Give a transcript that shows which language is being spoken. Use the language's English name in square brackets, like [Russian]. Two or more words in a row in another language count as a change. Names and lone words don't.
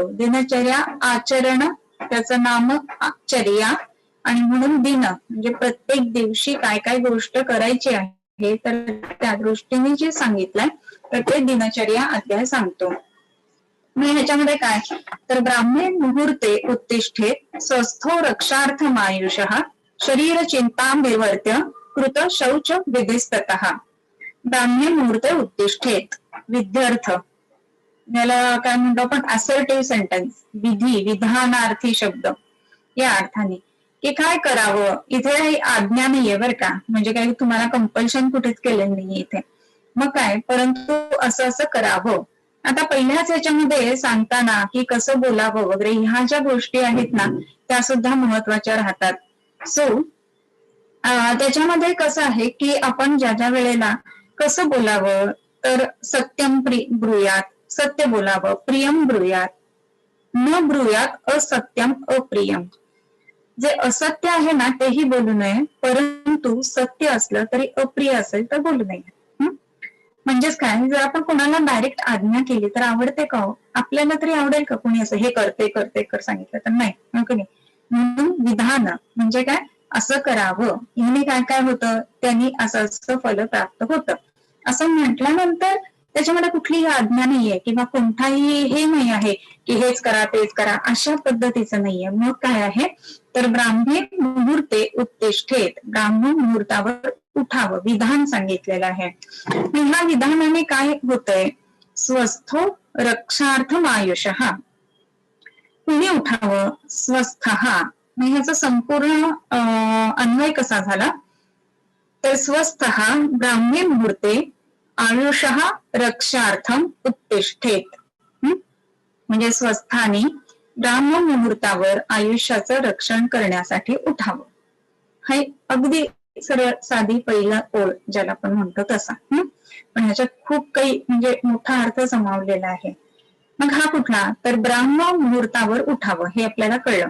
[Marathi] दिनचर्या आचरण, त्याचं नाम चर्या, आणि म्हणून दिन म्हणजे प्रत्येक दिवशी काय काय गोष्ट करायची आहे तर त्या दृष्टीने जे सांगितलंय तर ते दिनचर्या अध्याय सांगतो. [Sanskrit] मग ह्याच्यामध्ये काय, तर ब्राह्मणे मुहूर्ते उत्तिष्ठेत स्वस्थो रक्षार्थमायुषः शरीर चिंतां विवर्त्य कृत शौच विधिस्ततः. ब्राह्मणे मुहूर्ते उत्तिष्ठेत, विध्यर्थ, [Marathi] याला काय म्हणतो आपण [English] assertive sentence, [Marathi] विधी विधानार्थी शब्द या अर्थाने, की काय करावं. इथे आज्ञा नाहीये बरं का, म्हणजे काही तुम्हाला कंपल्शन कुठेच केलेलं नाहीये इथे. मग काय, परंतु असं असं करावं. आता पहिल्याच याच्यामध्ये सांगताना की कसं बोलावं वगैरे ह्या ज्या गोष्टी आहेत ना त्या सुद्धा महत्वाच्या राहतात. त्याच्यामध्ये कसं आहे की आपण ज्या ज्या वेळेला कसं बोलावं, तर [Sanskrit] सत्यम ब्रूयात, [Marathi] सत्य बोलावं, [Sanskrit] प्रियम ब्रूयात, न ब्रूयात असत्यम अप्रियम. [Marathi] जे असत्य आहे ना तेही बोलू नये, परंतु सत्य असलं तरी अप्रिय असेल तर बोलू नये. म्हणजेच काय, जर आपण कोणाला डायरेक्ट आज्ञा केली तर आवडते का हो, आपल्याला तरी आवडेल का कोणी असं हे करते कर सांगितलं तर नाही, म्हणून विधान म्हणजे काय, असं करावं, ह्याने काय काय होतं, त्यांनी असं असं फल प्राप्त होतं असं म्हटल्यानंतर त्याच्यामध्ये कुठलीही आज्ञा नाहीये किंवा कोणताही हे नाही आहे की हेच करा तेच करा अशा पद्धतीचं नाहीये. मग काय आहे, तर [Sanskrit] ब्राह्मणे मुहूर्ते उत्तिष्ठेत, [Marathi] ब्राह्मण मुहूर्तावर उठावं, विधान सांगितलेलं आहे. ह्या विधानाने काय होतंय, [Sanskrit] स्वस्थो रक्षार्थम आयुषः, [Marathi] कुणी उठावं, स्वस्थः, मग ह्याचा संपूर्ण अन्वय कसा झाला, तर [Sanskrit] स्वस्थः ब्राह्मणे मुहूर्ते आयुषः रक्षार्थम उत्तिष्ठेत, [Marathi] म्हणजे स्वस्थानी ब्राह्म मुहूर्तावर आयुष्याचं रक्षण करण्यासाठी उठावं. हे अगदी सरळ साधी पहिला ओळ ज्याला आपण म्हणतो तसा, पण ह्याच्यात खूप काही म्हणजे मोठा अर्थ समावलेला आहे. मग हा कुठला, तर ब्राह्म मुहूर्तावर उठावं हे आपल्याला कळलं.